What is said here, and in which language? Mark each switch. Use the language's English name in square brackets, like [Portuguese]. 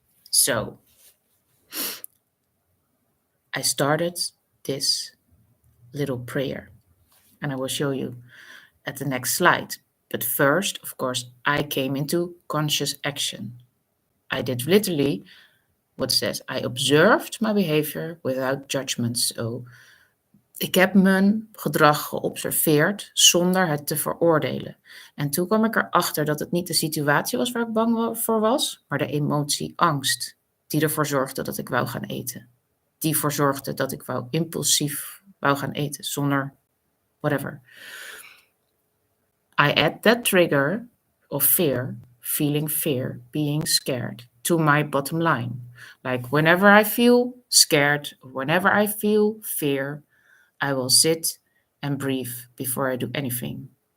[English] So I started this little prayer, and I will show you at the next slide. But first, of course, I came into conscious action. I did literally what it says. I observed my behavior without judgment. [Dutch] So ik heb mijn gedrag geobserveerd zonder het te veroordelen. En toen kwam ik erachter dat het niet de situatie was waar ik bang voor was, maar de emotie angst, die ervoor zorgde dat ik wou gaan eten. Die ervoor zorgde dat ik impulsief wou gaan eten, zonder whatever. [English] I add that trigger of fear, feeling fear, being scared, to my bottom line. Like whenever I feel scared, whenever I feel fear, I will sit and breathe before I do anything.